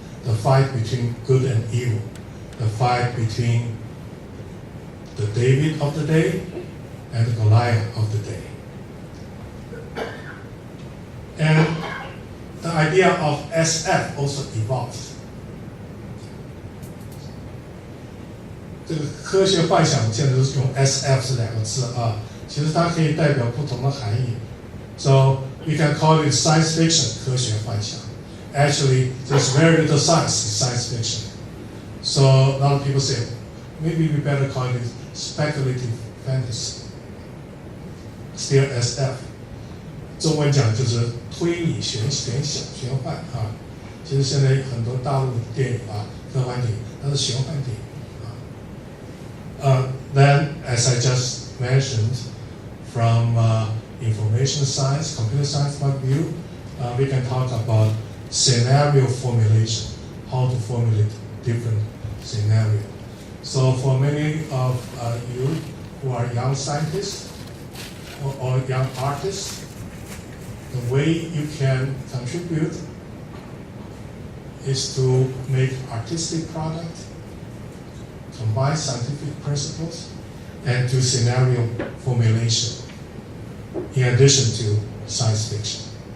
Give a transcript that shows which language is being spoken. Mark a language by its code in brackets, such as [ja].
[en] the fight between good and evil, the fight between the David of the day and the Goliath of the day. And the idea of SF also evolved. [zh] 这个科学幻想不见得是用 SF 这两个字啊，其实它可以代表不同的含义。 [en] So we can call it science fiction, [zh] 科学幻想. [en] Actually, there's very little science in science fiction. So a lot of people say, maybe we better call it speculative fantasy. Still SF. [zh] 中文讲就是推理玄幻啊。其实现在很多大陆的电影啊，科幻电影，它是玄幻电影啊。 [en] Then, as I just mentioned, from information science, computer science point of view, we can talk about scenario formulation, how to formulate different scenarios. So for many of you who are young scientists or young artists, the way you can contribute is to make artistic product, combine scientific principles, and do scenario formulation in addition to science fiction.